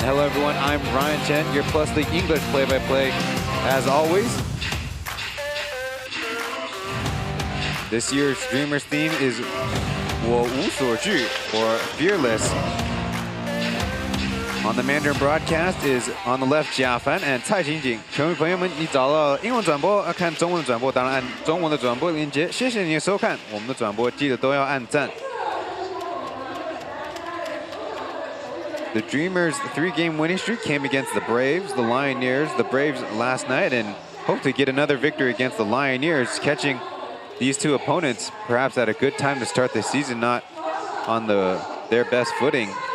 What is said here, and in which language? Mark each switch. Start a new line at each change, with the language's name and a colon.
English: Hello everyone, I'm Ryan Chen, your Plus League English play-by-play. As always, this year's Dreamers theme is
Chinese: 我无所惧
English: or fearless. On the Mandarin broadcast is on the left 贾凡 and 蔡景景。
Chinese: 球迷朋友们，你找到英文转播，看中文的转播，当然按中文的转播链接。谢谢你的收看，我们的转播记得都要按赞。
English: The Dreamers' 3-game winning streak came against the Braves, the Lioneers, the Braves last night, and hope to get another victory against the Lioneers, catching these two opponents perhaps at a good time to start the season, not on their best footing.